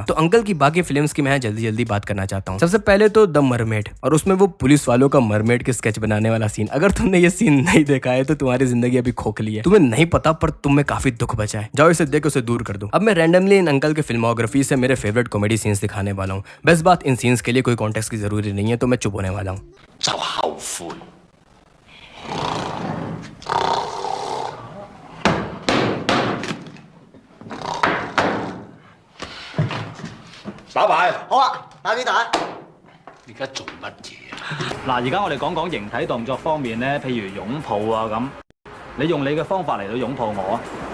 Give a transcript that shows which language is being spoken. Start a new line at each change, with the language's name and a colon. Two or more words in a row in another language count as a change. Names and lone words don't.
Hindi: तो अंकल की बाकी फिल्म्स की मैं जल्दी जल्दी बात करना चाहता हूँ। सबसे पहले तो द मरमेड, और उसमें वो पुलिस वालों का मरमेड के स्केच बनाने वाला सीन। अगर तुमने ये सीन नहीं देखा है तो तुम्हारी जिंदगी अभी खोखली है, तुम्हें नहीं पता पर तुम में काफी दुख बचा है। जाओ इसे देख उसे दूर कर दो। अब मैं रैंडमली इन अंकल के फिल्मोग्राफी से मेरे
English: favorite comedy scenes
Hindi: दिखाने वाला हूँ। बेस्ट बात, इन सीन्स के लिए कोई कॉन्टेक्स्ट की जरूरी नहीं है, तो मैं चुप होने वाला हूँ।
Cantonese: 就後悔。打牌，好啊，打幾打？而家做乜嘢啊？嗱，而家我哋講講形體動作方面咧，譬如擁抱啊咁，你用你嘅方法嚟到擁抱我啊！